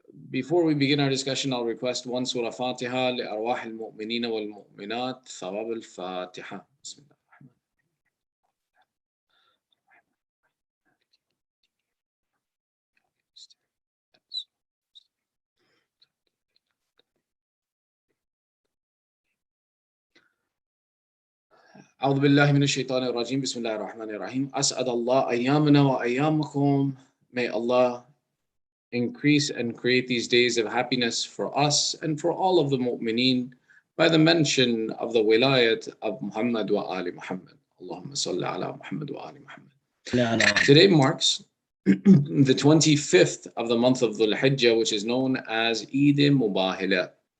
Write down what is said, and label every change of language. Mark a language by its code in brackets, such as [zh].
[en] Before we begin our discussion, I'll request one Surah Fatiha لأرواح المؤمنين والمؤمنات. [ar] ثواب الفاتحة. بسم الله الرحمن أعوذ بالله من الشيطان الرجيم. بسم الله الرحمن الرحيم. أسعد الله أيامنا وأيامكم. [en] May Allah increase and create these days of happiness for us and for all of the mu'mineen by the mention of the wilayat of Muhammad wa Ali Muhammad. Allahumma salli ala Muhammad wa Ali Muhammad. Today marks the 25th of the month of Dhul Hijjah, which is known as Eid-E-MUBAHILA.